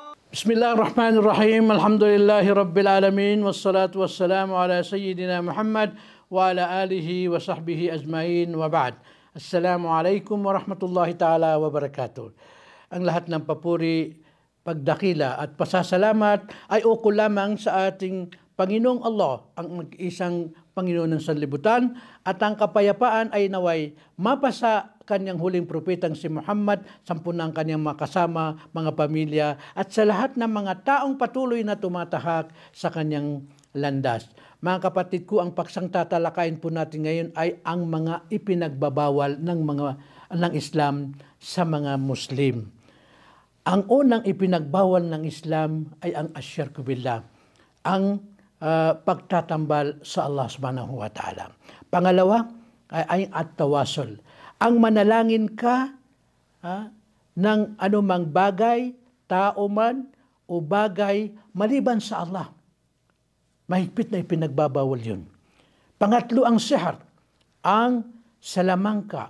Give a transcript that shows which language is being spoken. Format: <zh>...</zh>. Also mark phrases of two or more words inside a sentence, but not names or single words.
<ar>بسم الله الرحمن الرحيم. الحمد لله رب العالمين. والصلاة والسلام على سيدنا محمد وعلى آله وصحبه أجمعين وبعد. السلام عليكم ورحمة الله تعالى وبركاته.</ar> <tl>Ang lahat ng papuri, pagdakila at pasasalamat ay ukol lamang sa ating Panginoong Allah, ang mag-isang Panginoon ng sanlibutan, at ang kapayapaan ay naway mapasa kanyang huling propetang si Muhammad, sampunang kanyang makasama, mga pamilya, at sa lahat ng mga taong patuloy na tumatahak sa kanyang landas. Mga kapatid ko, ang paksang tatalakayin po natin ngayon ay ang mga ipinagbabawal ng Islam sa mga Muslim. Ang unang ipinagbawal ng Islam ay ang</tl> <ar>الشرك بالله,</ar> <tl>ang pagtatambal sa</tl> <ar>الله سبحانه وتعالى.</ar> <tl>Pangalawa ay at-tawasul, ang manalangin ka ng anumang bagay, tao man o bagay maliban sa Allah. Mahigpit na ipinagbabawal yun. Pangatlo ang sihar, ang salamangka.</tl>